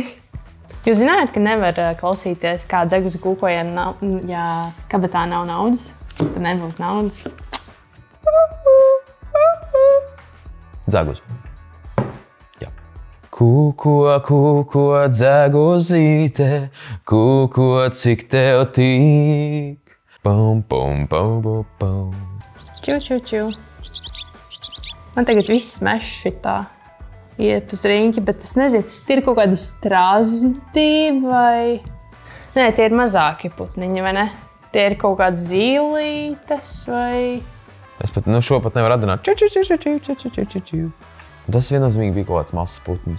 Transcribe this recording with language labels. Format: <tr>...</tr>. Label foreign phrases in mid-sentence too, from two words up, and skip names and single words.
<lv>Jūs zinājāt, ka nevar klausīties, kā dzeguze kūko, ja kabatā nav naudas? Tad nebūs naudas. Dzeguze. Jā. Kūko, kūko, dzeguzīte, kūko, cik tev tīk. Pum, pum, pum, pum, pum. Ču. Man tagad viss mešs šitā iet uz riņķi, bet es nezinu, tie ir kaut kādi strazdi vai... Nē, tie ir mazāki putniņi, vai ne? Tie ir kaut kāds zīlītes vai... Es pat, šo pat nevaru atdināt. Tas viennozīmīgi bija kaut kāds mazs putnis.</lv>